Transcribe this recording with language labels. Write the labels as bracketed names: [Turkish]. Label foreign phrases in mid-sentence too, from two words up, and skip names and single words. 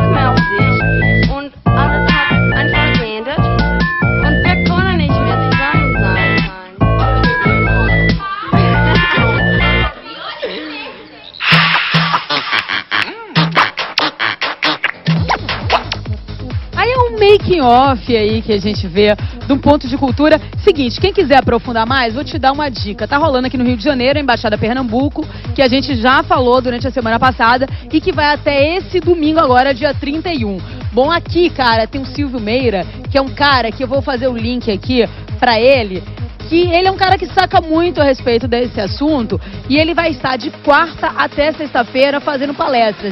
[German] mehr auf dich und alles hat einfach geendet und wir können nicht mehr zusammen sein. [Portuguese] Aí é um [English] making off [Portuguese] aí que a gente vê de um Ponto de Cultura. Seguinte, quem quiser aprofundar mais, vou te dar uma dica. Tá rolando aqui no Rio de Janeiro, a Embaixada Pernambuco, que a gente já falou durante a semana passada e que vai até esse domingo agora, dia 31. Bom, aqui, cara, tem o Silvio Meira, que é um cara que eu vou fazer o link aqui pra ele, que ele é um cara que saca muito a respeito desse assunto e ele vai estar de quarta até sexta-feira fazendo palestras.